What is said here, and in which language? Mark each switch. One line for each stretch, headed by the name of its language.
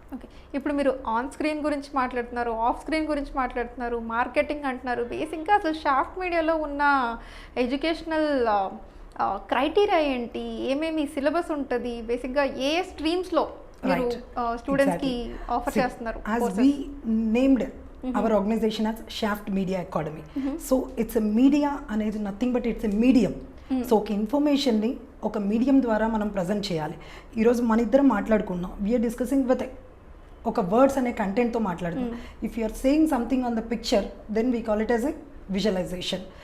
Telugu: Okay, ఇప్పుడు మీరు on screen గురించి మాట్లాడుతున్నారు, ఆఫ్ స్క్రీన్ గురించి మాట్లాడుతున్నారు, మార్కెటింగ్ అంటున్నారు. బేసిక్గా అసలు షాఫ్ట్ మీడియాలో ఉన్న ఎడ్యుకేషనల్ క్రైటీరియా ఏంటి, ఏమేమి సిలబస్ ఉంటుంది, బేసిక్గా ఏ స్ట్రీమ్స్లో మీరు స్టూడెంట్స్కి ఆఫర్ చేస్తున్నారు?
English: As we named our organization as Shaft Media Academy. So it's a media అనేది nothing but it's a medium. So
Telugu: ఒక ఇన్ఫర్మేషన్ని ఒక మీడియం ద్వారా మనం ప్రజెంట్ చేయాలి. ఈరోజు మన ఇద్దరం మాట్లాడుకున్నాం,
English: we're discussing with
Telugu: ఒక వర్డ్స్ అనే కంటెంట్తో మాట్లాడుతున్నాం.
English: If you are saying something on the picture then we call it as a visualization.